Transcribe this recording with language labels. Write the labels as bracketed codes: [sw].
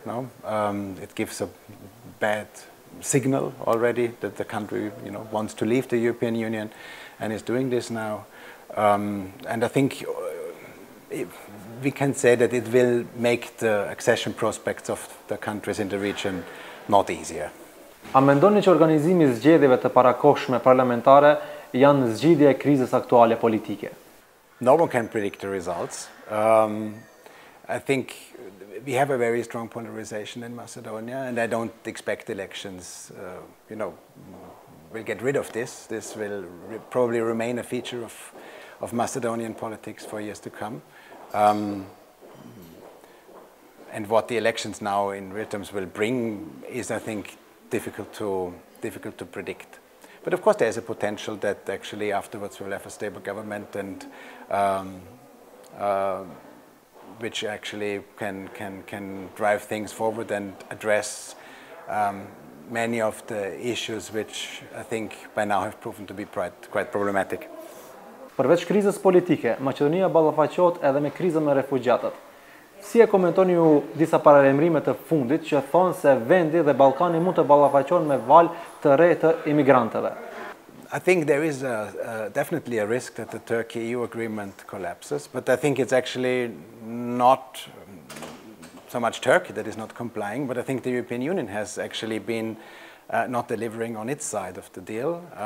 [en] It gives a bad signal already that the country, wants to leave the European Union, and is doing this now. And I think we can say that it will make the accession prospects of the countries in the region not easier. [sq] A mendoni që organizimi I zgjedhjeve të parakohshme parlamentare janë zgjidhje e krizës aktuale politike? [en] No one can predict the results. I think we have a very strong polarization in Macedonia, and I don't expect elections, will get rid of this. This will probably remain a feature of Macedonian politics for years to come. And what the elections now in real terms will bring is, I think, difficult to predict. But of course there is a potential that actually afterwards we'll have a stable government, and which actually can drive things forward and address many of the issues which I think by now have proven to be quite problematic. [sq] Përveç krizës politike, Maqedonia ballafaqohet edhe me krizën me refugjatët. Si e komentoni ju disa paralajmërime të fundit që thonë se vendi dhe Ballkani mund të ballafaqohen me valë të re të imigrantëve? [en] I think there is definitely a risk that the Turkey-EU agreement collapses, but I think it's actually not so much Turkey that is not complying, but I think the European Union has actually been not delivering on its side of the deal.